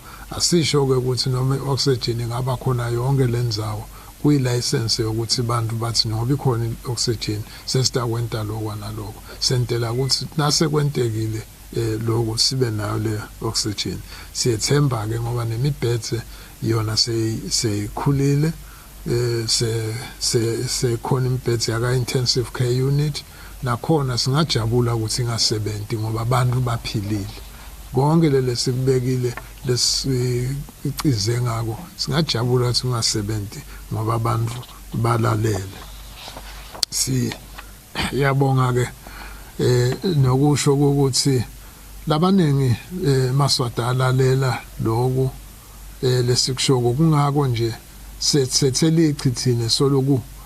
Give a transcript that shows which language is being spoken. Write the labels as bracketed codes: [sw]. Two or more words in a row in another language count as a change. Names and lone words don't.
[ss] Asisho ke ukuthi noma oxygen ingaba khona yonke lendzawo kuyi-license yokuthi bantu bathi ngoba ikhona i-oxygen sesidakwenta lokho nalokho sentela ukuthi nase kwentekile lokho sibe nayo le oxygen. Siyethemba ke ngoba nemibhedze yona seyikhulile sekhona imibhedze yaka [en] intensive care unit [ss] nakhona singajabula ukuthi ingasebenzi ngoba abantu baphilile. Konke lesikubekile lesicize ngako singajabula ukuthi ungasebenzi ngoba abantu balalele. yabonga ke nokusho ukuthi labaningi maswati alalela lokhu lesikusho kungako nje sethele ichithine soloku